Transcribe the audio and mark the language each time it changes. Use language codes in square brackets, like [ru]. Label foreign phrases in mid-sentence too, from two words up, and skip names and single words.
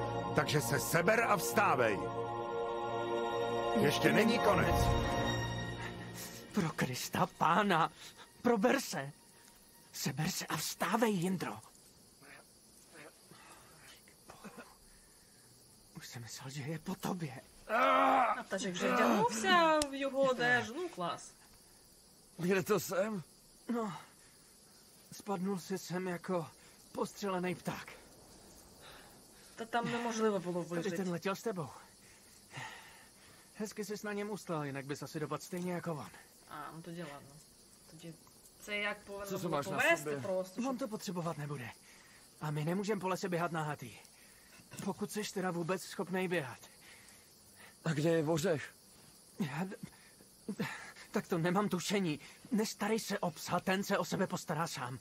[cs] Takže se seber a vstávej. Ještě není konec. Pro Krista pána, prober se. Seber se a vstávej, Jindro. Už jsem myslel, že je po tobě. [uk] А Пташик вже вдягнувся в його одежу. Ну, клас. [cs] Kde to jsem? No, spadnul si sem jako postřelený pták. [uk] Та там неможливо було [cs] Tady ten [uk] вижити. [cs] letěl s tebou. Hezky jsi na něm ustál, jinak bys asi dopadl stejně jako on. [uk] А, ну тоді ладно. Тоді це як [cs] Co [uk] повинно [cs] to [uk] було [cs] máš na [uk] повести [cs] sobě? [uk] просто. [cs] On to potřebovat nebude. A my nemůžeme po lese běhat nahatý. Pokud jsi teda vůbec schopnej běhat. A kde je Vořeš? Tak to nemám tušení. Nestarej se o psa, ten se o sebe postará sám.